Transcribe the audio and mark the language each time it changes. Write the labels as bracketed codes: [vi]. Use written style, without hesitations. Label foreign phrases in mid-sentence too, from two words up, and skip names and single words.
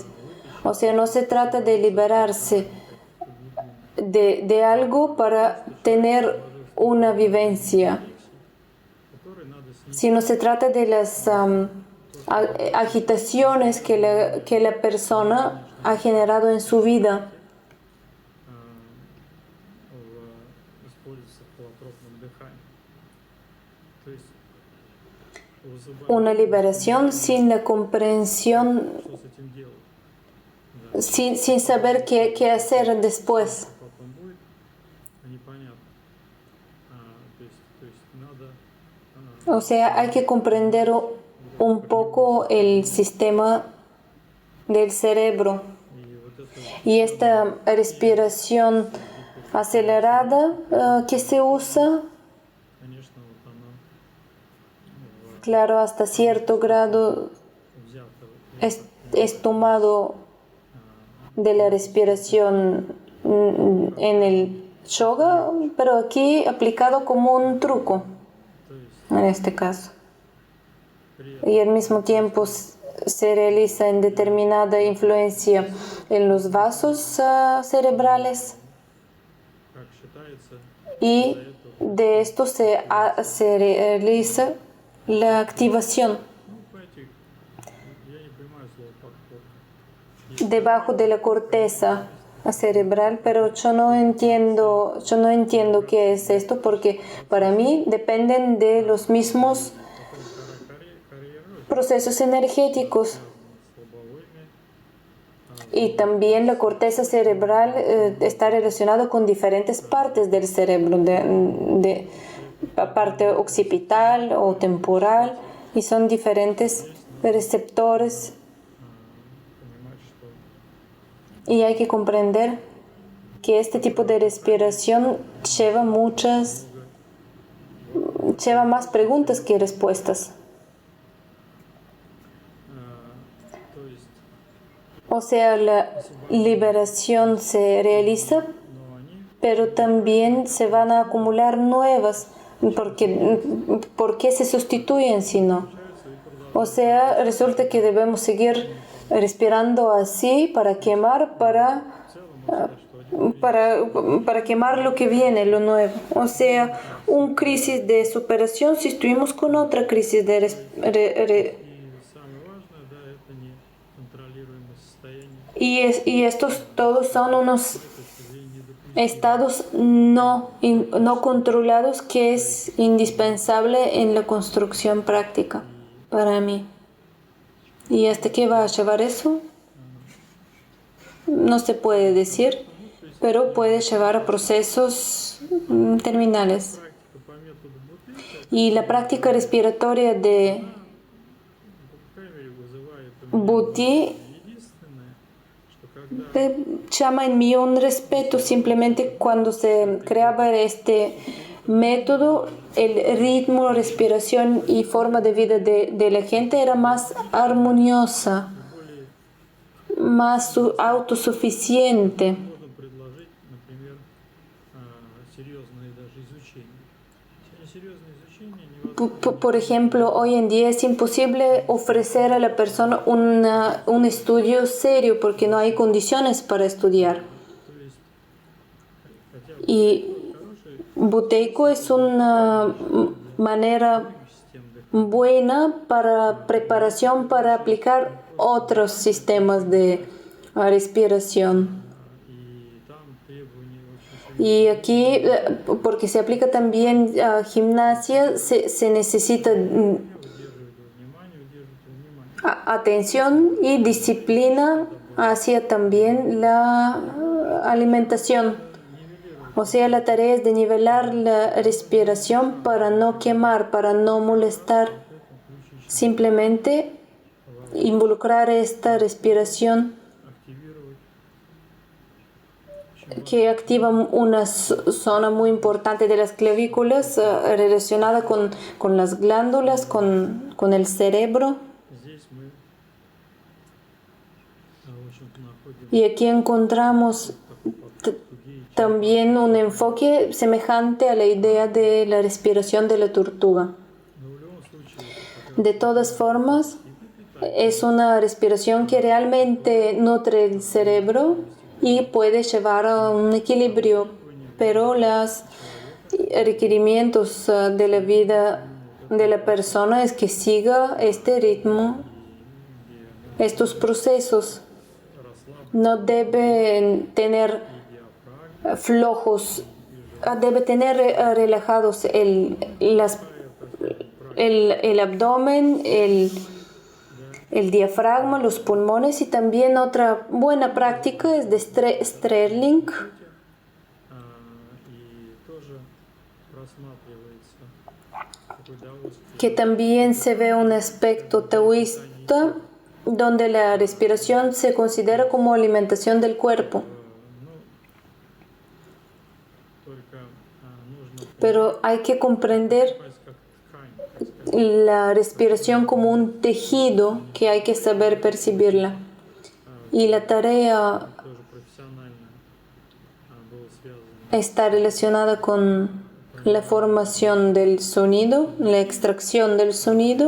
[es] O sea, no se trata de liberarse de algo para tener una vivencia, [ru] которые надо снизить. [es] sino se trata de las agitaciones que la persona ha generado en su vida. [ru] Используется в холотропном дыхании. То есть вызывает, [es] Una liberación sin la comprensión, [ru] что с этим делать. Да. [es] sin saber qué hacer después. [ru] Потом будет, непонятно. То есть надо [es] O sea, hay que comprender un poco el sistema del cerebro. [ru] и вот это [es] Y esta respiración acelerada que se usa, [ru] конечно, вот оно [es] claro, hasta cierto grado [ru] взято [es] es tomado de la respiración en el yoga, pero aquí aplicado como un truco, [ru] то есть [es] en este caso. [ru] при [es] Y al mismo tiempo se realiza en determinada influencia en los vasos cerebrales [ru] как считается, [es] y de esto se realiza la activación [ru] понимаете, я не понимаю слово подход. [es] debajo de la corteza. cerebral, pero yo no entiendo qué es esto, porque para mí dependen de los mismos procesos energéticos. [ru] связано с лобовыми, [es] Y también la corteza cerebral está relacionada con diferentes partes del cerebro, de la parte occipital o temporal, y son diferentes receptores. [ru] понимать, что [es] Y hay que comprender que este tipo de respiración lleva más preguntas que respuestas. [ru] то есть, [es] O sea, la liberación se realiza, [ru] но они [es] pero también se van a acumular nuevas, porque ¿por qué se sustituyen si no? [ru] получаются и продолжаются. [es] O sea, resulta que debemos seguir respirando así para quemar, [ru] В целом, можно сказать, что один [es] para quemar lo que viene, lo nuevo. O sea, un crisis de superación sustituimos con otra crisis de [ru] и самое важное, да, это неконтролируемое состояние. [es] y estos todos son unos [ru] С точки зрения недопустимо. [es] estados no controlados que es indispensable en la construcción práctica para mí. ¿Y hasta qué va a llevar eso? No se puede decir, pero puede llevar a procesos terminales. [ru] Практика по методу Бутырка, [es] Y la práctica respiratoria de [ru] по крайней мере, вызывает у меня [es] Buti [ru] единственное, что когда [es] llama en mí un respeto. Simplemente cuando se creaba este método, el ritmo, respiración y forma de vida de la gente era más armoniosa, [ru] более [es] más autosuficiente. [ru] можно предложить, например, серьезное даже изучение. Серьезное изучение невозможно. [es] Por ejemplo, hoy en día es imposible ofrecer a la persona un estudio serio porque no hay condiciones para estudiar. [ru] То есть, хотя бы [es] Y [ru] хороший [es] Buteyko es una manera [ru] систем [es] buena para preparación para aplicar otros sistemas de respiración. [ru] и там требования очень серьезные. [es] Y aquí, porque se aplica también a gimnasia, se necesita [ru] Удерживать внимание. [es] atención y disciplina hacia también la alimentación. O sea, la tarea es de nivelar la respiración para no quemar, para no molestar. Simplemente involucrar esta respiración [ru] Активировать [es] que activa una zona muy importante de las clavículas relacionada con las glándulas, con el cerebro. [ru] здесь мы, в общем-то, находим [es] Y aquí encontramos también un enfoque semejante a la idea de la respiración de la tortuga. [ru] но в любом случае [es] De todas formas, es una respiración que realmente nutre el cerebro y puede llevar a un equilibrio, pero los requerimientos de la vida de la persona es que siga este ritmo, estos procesos. No deben tener flojos, debe tener relajados el abdomen, el diafragma, los pulmones. Y también otra buena práctica es de Sterling, [ru] и тоже просматривается такой даосский [es] que también se ve un aspecto taoísta donde la respiración se considera como alimentación del cuerpo. [ru] только нужно [es] Pero hay que comprender [ru] понимать как ткань, так сказать. [es] la respiración como un tejido que hay que saber percibirla. Y la tarea [ru] Тоже профессионально было связано. [es] está relacionada con la formación del sonido, la extracción del sonido.